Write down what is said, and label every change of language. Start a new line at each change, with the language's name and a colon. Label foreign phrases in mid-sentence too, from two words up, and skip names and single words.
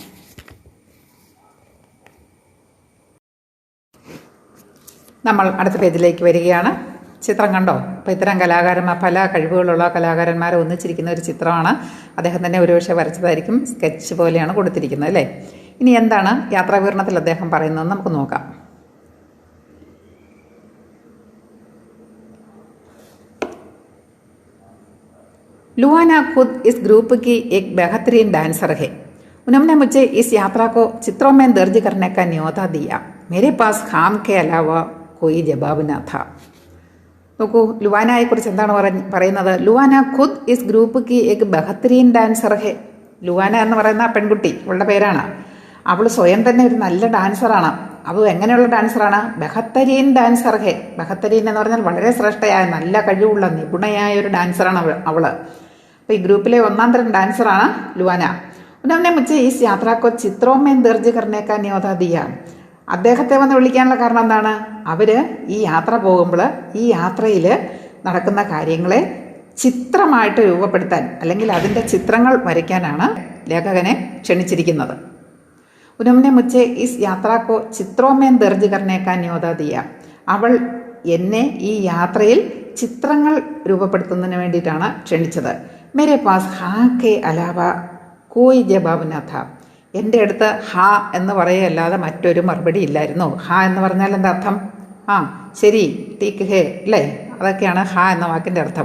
Malayalam: നമ്മൾ അടുത്ത പേജിലേക്ക് വരികയാണ്. ചിത്രം കണ്ടോ? അപ്പോൾ ഇത്തരം പല കഴിവുകളുള്ള കലാകാരന്മാരെ ഒന്നിച്ചിരിക്കുന്ന ഒരു ചിത്രമാണ്. അദ്ദേഹം തന്നെ ഒരുപക്ഷെ വരച്ചതായിരിക്കും. സ്കെച്ച് പോലെയാണ് കൊടുത്തിരിക്കുന്നത് അല്ലേ. ഇനി എന്താണ് യാത്രാവിവരണത്തിൽ അദ്ദേഹം പറയുന്നതെന്ന് നമുക്ക് നോക്കാം.
Hindi: लुआना खुद इस ग्रुप की एक बेहतरीन डांसर है. उन्होंने मुझे इस यात्रा को चित्रों में दर्ज करने का न्योता दिया. मेरे पास खाम के अलावा कोई जवाब न था.
Malayalam: നോക്കൂ, ലുവാനയെക്കുറിച്ച് എന്താണ് പറയുന്നത്?
Hindi: लुआना खुद इस ग्रुप की एक बेहतरीन डांसर है.
Malayalam: ലുവാന എന്ന് പറയുന്ന പെൺകുട്ടി, അവളുടെ പേരാണ്. അവൾ സ്വയം തന്നെ ഒരു നല്ല ഡാൻസറാണ്. അത് എങ്ങനെയുള്ള ഡാൻസറാണ്?
Hindi: बेहतरीन डांसर है.
Malayalam: ബെഹത്തരീൻ എന്ന് പറഞ്ഞാൽ വളരെ ശ്രേഷ്ഠയായ, നല്ല കഴിവുള്ള, നിപുണയായ ഒരു ഡാൻസറാണ് അവൾ. അപ്പോൾ ഈ ഗ്രൂപ്പിലെ ഒന്നാം തരം ഡാൻസറാണ് ലുവാന.
Hindi: ഉन्होंने मुझे इस यात्रा को चित्रों में दर्ज करने का न्योता दिया.
Malayalam: അദ്ദേഹത്തെ വന്ന് വിളിക്കാനുള്ള കാരണം എന്താണ്? അവർ ഈ യാത്ര പോകുമ്പോൾ ഈ യാത്രയിൽ നടക്കുന്ന കാര്യങ്ങളെ ചിത്രമായിട്ട് രൂപപ്പെടുത്താൻ അല്ലെങ്കിൽ അതിൻ്റെ ചിത്രങ്ങൾ വരയ്ക്കാനാണ് ലേഖകനെ ക്ഷണിച്ചിരിക്കുന്നത്.
Hindi: उन्होंने मुझे इस यात्रा को चित्रों में दर्ज करने का न्योता दिया.
Malayalam: അവൾ എന്നെ ഈ യാത്രയിൽ ചിത്രങ്ങൾ രൂപപ്പെടുത്തുന്നതിന് വേണ്ടിയിട്ടാണ് ക്ഷണിച്ചത്.
Hindi: मेरे पास हाँ के अलावा कोई जवाब न था.
Malayalam: എൻ്റെ അടുത്ത് ഹാ എന്ന് പറയല്ലാതെ മറ്റൊരു മറുപടി ഇല്ലായിരുന്നു. ഹാ എന്ന് പറഞ്ഞാൽ എന്താ അർത്ഥം? ശരി,
Hindi: ठीक है
Malayalam: അല്ലേ, അതൊക്കെയാണ് ഹാ എന്ന വാക്കിൻ്റെ അർത്ഥം.